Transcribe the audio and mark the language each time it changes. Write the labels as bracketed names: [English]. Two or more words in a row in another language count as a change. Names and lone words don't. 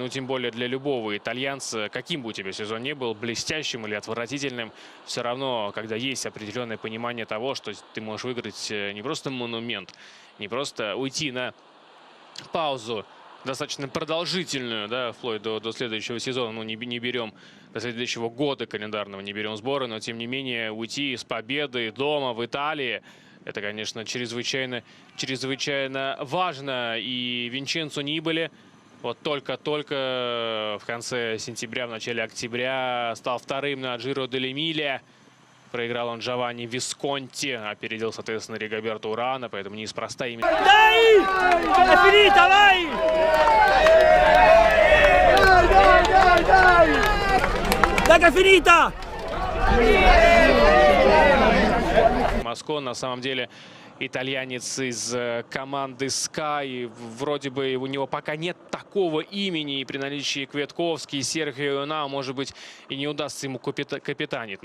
[Russian] Ну, тем более для любого итальянца, каким бы у тебя сезон ни был, блестящим или отвратительным, все равно, когда есть определенное понимание того, что ты можешь выиграть не просто монумент, не просто уйти на паузу достаточно продолжительную, да, вплоть до следующего сезона, ну, не берем до следующего года календарного, не берем сборы, но тем не менее уйти с победой дома в Италии, это, конечно, чрезвычайно важно. И Винченцо Нибали вот только-только в конце сентября, в начале октября стал вторым на Giro dell'Emilia. Проиграл он Джованни Висконти, опередил, соответственно, Ригоберто Урана, поэтому неспроста именно... [Italian] Dai! È finita, vai! Dai che è finita! [Russian] Моско, на самом деле, итальянец из команды Sky. Вроде бы у него пока нет такого имени, и при наличии Кветковский, Серхио Иона, может быть, и не удастся ему капитанить.